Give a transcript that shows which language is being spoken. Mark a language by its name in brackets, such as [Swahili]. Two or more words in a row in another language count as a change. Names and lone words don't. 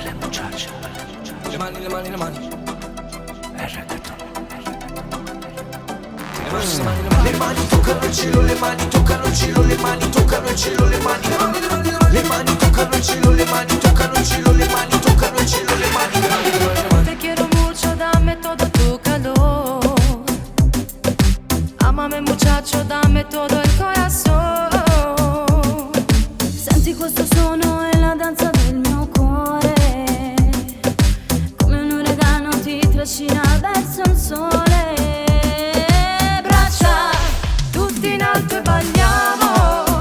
[Italian] Le mani, le mani, le mani. Le mani toccano il cielo, le mani toccano il cielo, le mani toccano il cielo, le mani. Le mani toccano il cielo, le mani toccano il cielo, le mani toccano il cielo, le mani. [Spanish] Te quiero mucho, dame todo tu calor. Amame muchacho, dame todo el corazón. [Italian] Senti questo suono è la danza del mio cuore. Come un uragano ti trascina verso il sole. Tutti in alto e balliamo.